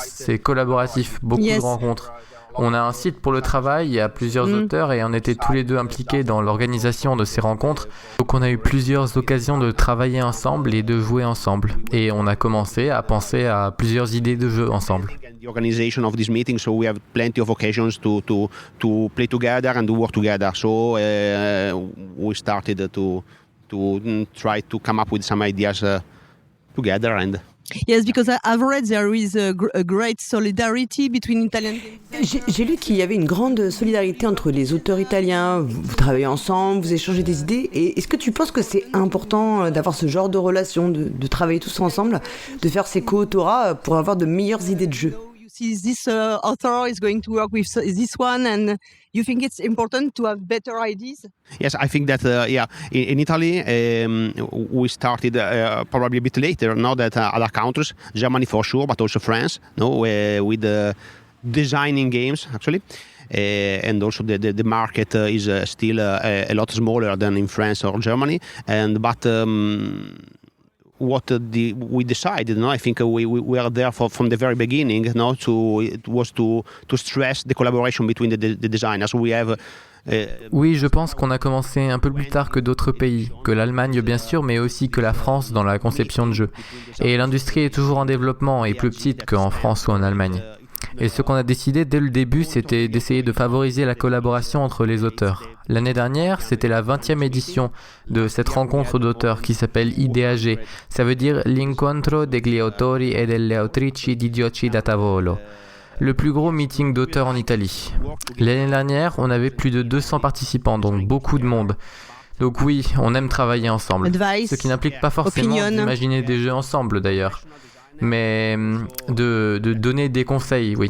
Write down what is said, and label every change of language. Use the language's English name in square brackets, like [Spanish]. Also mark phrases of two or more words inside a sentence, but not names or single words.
[French] C'est collaboratif, beaucoup de rencontres. On a un site pour le travail, il y a plusieurs auteurs et on était tous les deux impliqués dans l'organisation de ces rencontres. Donc on a eu plusieurs occasions de travailler ensemble et de jouer ensemble. Et on a commencé à penser à plusieurs idées de jeu ensemble. [English] The organization of this meeting, so we have plenty of occasions to play together and to work together. So we started to try to come up with some ideas together and. Yes, because I've read there is a great solidarity between Italian games. [French] J'ai lu qu'il y avait une grande solidarité entre les auteurs italiens. Vous travaillez ensemble, vous échangez des idées. Et est-ce que tu penses que c'est important d'avoir ce genre de relation, de travailler tous ensemble, de faire ces co-autorats pour avoir de meilleures idées de jeu? [English] See, this author is going to work with this one, and you think it's important to have better ideas? Yes, I think that in Italy we started probably a bit later, now that other countries, Germany for sure, but also France, with designing games actually. And also the market is still a lot smaller than in France or Germany, but what we decided, I think we were there from the very beginning. It was to stress the collaboration between the designers. We have. [French] Oui, je pense qu'on a commencé un peu plus tard que d'autres pays, que l'Allemagne bien sûr, mais aussi que la France dans la conception de jeux. Et l'industrie est toujours en développement et plus petite qu'en France ou en Allemagne. Et ce qu'on a décidé dès le début, c'était d'essayer de favoriser la collaboration entre les auteurs. L'année dernière, c'était la 20e édition de cette rencontre d'auteurs qui s'appelle IDAG. Ça veut dire l'Incontro degli autori e delle autrici di giochi da tavolo. Le plus gros meeting d'auteurs en Italie. L'année dernière, on avait plus de 200 participants, donc beaucoup de monde. Donc oui, on aime travailler ensemble. Advice, ce qui n'implique pas forcément d'imaginer des jeux ensemble d'ailleurs, mais de donner des conseils, oui.